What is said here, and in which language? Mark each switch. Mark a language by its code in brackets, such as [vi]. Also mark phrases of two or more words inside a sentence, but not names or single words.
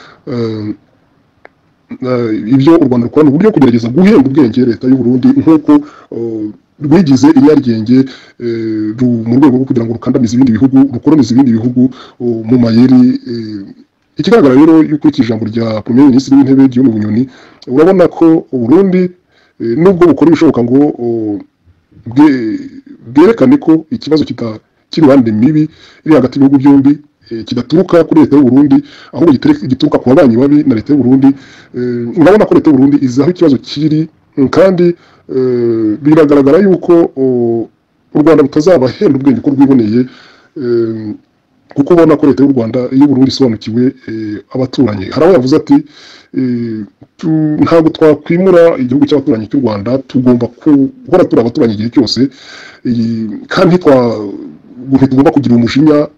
[rw] ibyo u Rwanda rukora uburyo kugerageza guhemba ubwenge leta y'u Burundi nk'uko rwigize inyargenge mu rwego rwo kugira ngo rukandamize ibindi bihugu rukoronize ibindi bihugu mu mayeri ikigaragara rero yuko ijambo rya Premier Ministre w'Intebe Guillaume Bunyoni urabona ko u Burundi nubwo bukora ibishoboka ngo bwerekane ko ikibazo cy'imibande mibi iri hagati y'ibihugu byombi kidaturuka kuri leta y'u Burundi ahubwo gituruka ku babanyi babi na leta y'u Burundi urabona ko leta y'u Burundi izaho ikibazo kiri kandi biragaragara yuko u Rwanda rutazabahenda ubwenge ko rwiboneye kuko ubona ko leta y'u Rwanda y'u Burundi isobanukiwe abaturanyi hari aho yavuze ati ntabwo twakwimura igihugu cy'abaturanyi cy'u Rwanda tugomba guhora turi abaturanyi igihe cyose kandi tugomba kugira umujinya